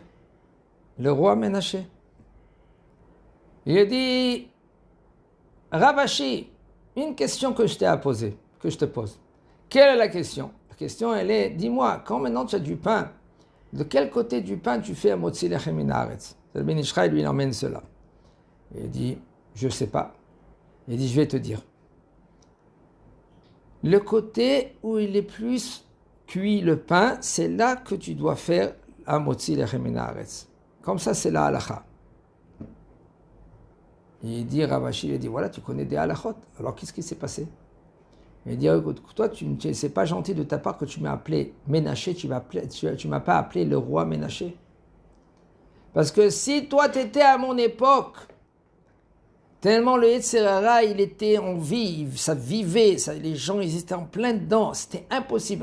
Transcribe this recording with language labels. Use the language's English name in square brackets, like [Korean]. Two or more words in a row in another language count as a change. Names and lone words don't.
[French] Le roi Ménaché. Il a dit, Ravashi, une question que je t'ai à poser, que je te pose. Quelle est la question? La question, elle est, dis-moi, quand maintenant tu as du pain, de quel côté du pain tu fais un [Hebrew] מוציא לחם מן הארץ? [French] Le Ben Ish Chai lui emmène cela. Il dit, je ne sais pas. Il dit, je vais te dire. Le côté où il est plus cuit le pain, c'est là que tu dois faire un [Hebrew] מוציא לחם מן הארץ. [French] Comme ça, c'est la halacha. Il dit, Ravashi, il dit, voilà, tu connais des halachot. Alors, qu'est-ce qui s'est passé? Il dit, écoute, toi, c'est pas gentil de ta part que tu m'as appelé Ménaché, tu m'as pas appelé le roi Ménaché. Parce que si toi, tu étais à mon époque, tellement le [Hebrew] יצר הרע, [French] il était en vie, ça vivait, les gens, ils étaient en plein dedans, c'était impossible.